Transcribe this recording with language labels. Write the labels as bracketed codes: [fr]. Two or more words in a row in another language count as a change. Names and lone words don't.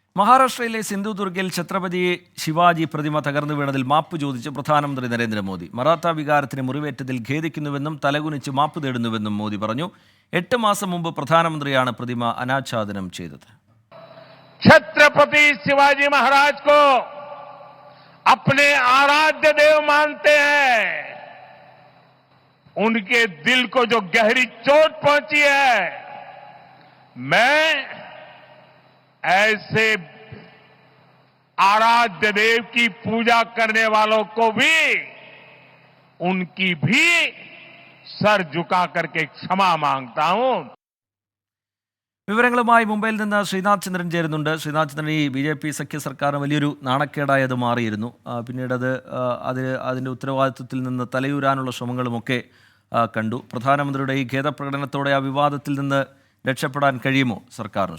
[ml] മഹാരാഷ്ട്രയിലെ സിന്ധുദുർഗിൽ ഛത്രപതി ശിവാജി പ്രതിമ തകർന്നു വീണതിൽ മാപ്പ് ചോദിച്ച് പ്രധാനമന്ത്രി നരേന്ദ്രമോദി. മറാത്ത വികാരത്തിന് മുറിവേറ്റതിൽ ഖേദിക്കുന്നുവെന്നും തലകുനിച്ച് മാപ്പ് തേടുന്നുവെന്നും മോദി പറഞ്ഞു. 8 മാസം മുമ്പ് പ്രധാനമന്ത്രിയാണ് പ്രതിമ അനാച്ഛാദനം ചെയ്തത്. [hi] छत्रपति शिवाजी महाराज को अपने आराध्य देव मानते हैं। उनके दिल को जो गहरी चोट पहुंची है, मैं ऐसे आराध्य देव की पूजा करने वालों को भी उनकी भी सर झुका करके क्षमा मांगता हूं. [ml] വിവരങ്ങളുമായി മുംബൈയിൽ നിന്ന് ശ്രീനാഥ് ചന്ദ്രൻ ചേരുന്നുണ്ട്. ശ്രീനാഥ് ചന്ദ്രൻ, ഈ BJP സഖ്യ സർക്കാരിന് വലിയൊരു നാണക്കേടായി അത് മാറിയിരുന്നു. പിന്നീട് അതിൻ്റെ ഉത്തരവാദിത്വത്തിൽ നിന്ന് തലയൂരാനുള്ള ശ്രമങ്ങളുമൊക്കെ കണ്ടു. പ്രധാനമന്ത്രിയുടെ ഈ ഖേദപ്രകടനത്തോടെ ആ വിവാദത്തിൽ നിന്ന് രക്ഷപ്പെടാൻ കഴിയുമോ സർക്കാരിന്?